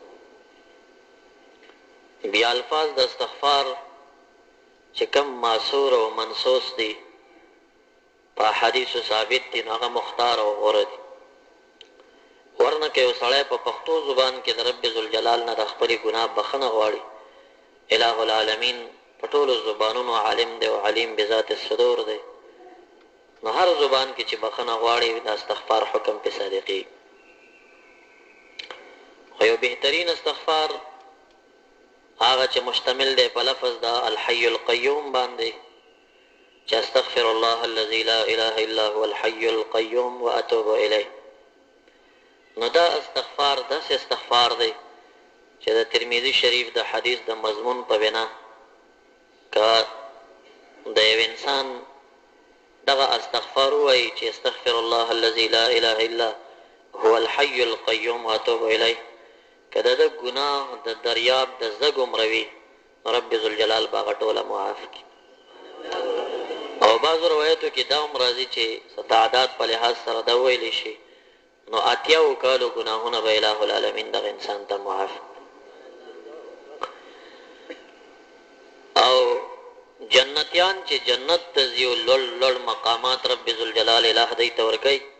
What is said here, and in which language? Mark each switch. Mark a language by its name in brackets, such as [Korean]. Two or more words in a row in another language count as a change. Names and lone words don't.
[Pashto] بیا الفاظ د استغفار چې کم معصور او منصوص دي په حدیثو ثابت دي هغه مختار او غوره دي ورنه که یو سړی په پښتو زبان کې د رب ذوالجلال نه د خپلې ګناه بخښنه غواړي اله العالمین په ټولو زبانونو عالم دی او [Arabic] علیم بذات الصدور [Pashto] دی نو هر زبان کې چې بخښنه غواړي د استغفار حکم پې صادقي خو یو بهترین استغفار هغه چې مشتمل دی په لفظ د [Arabic] الحي القیوم [Pashto] باندې چې [Arabic] استغفر الله الذي لا اله الا هو الحي القيوم واتوب الیه [Pashto] نو دا استغفار داسې استغفار دی چې د ترمذي شریف د حدیث د مضمون په بنا که د یو انسان دغه استغفار وایي چې [Arabic] استغفر الله الذي لا اله الا هو الحي القيوم واتوب الیه [Pashto] که د ده ګناه د دریاب د زږ عمره وي رب ذوالجلال به هغه ټوله معاف کړي او بعضو روایتو کې دا هم راځي چې تعداد په لحاظ سره دا ویلی شي نو اتیاو کالو ګناهونه به اله العالمین دغه انسان ته معاف او جنتیان چې جنت ته ځي او لوړ لوړ مقامات رب ذوالجلال اله دی ته ورکوي